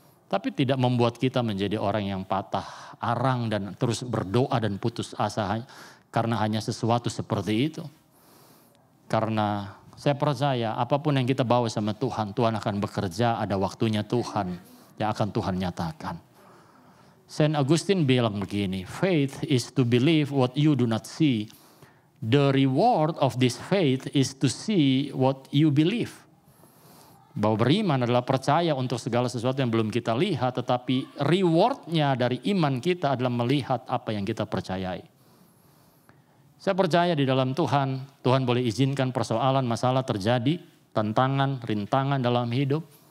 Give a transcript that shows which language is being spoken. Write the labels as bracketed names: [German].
[Indonesian] Tapi tidak membuat kita menjadi orang yang patah arang dan terus berdoa dan putus asa karena hanya sesuatu seperti itu. Karena saya percaya apapun yang kita bawa sama Tuhan, Tuhan akan bekerja, ada waktunya Tuhan yang akan Tuhan nyatakan. [English] Saint Augustine [Indonesian] bilang begini, [English] faith is to believe what you do not see. The reward of this faith is to see what you believe. [Indonesian] Bahwa beriman adalah percaya untuk segala sesuatu yang belum kita lihat, tetapi rewardnya dari iman kita adalah melihat apa yang kita percayai. Saya percaya di dalam Tuhan, Tuhan boleh izinkan persoalan, masalah terjadi, tantangan, rintangan dalam hidup.